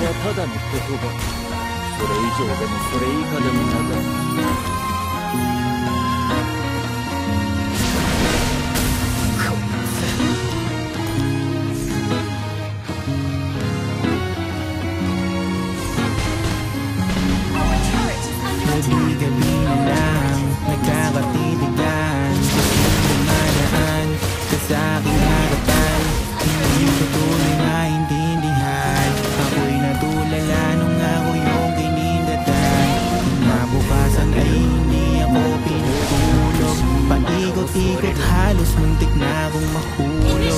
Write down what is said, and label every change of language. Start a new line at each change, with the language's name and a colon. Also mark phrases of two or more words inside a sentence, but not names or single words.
Japanese: とはただの言葉それ以上でもそれ以下でもなかった
English: Turret is under attack.
Filipino: Gabi-gabi na lang nagkakatitigan, kasing dumadaan sa aking harapan. Hindi ko tuloy naintindihan, ako'y natulala nung ako yung kinindatan. Kinabukasan ay hindi ako pinutulog, paikot-ikot halos muntik na akong mahulog.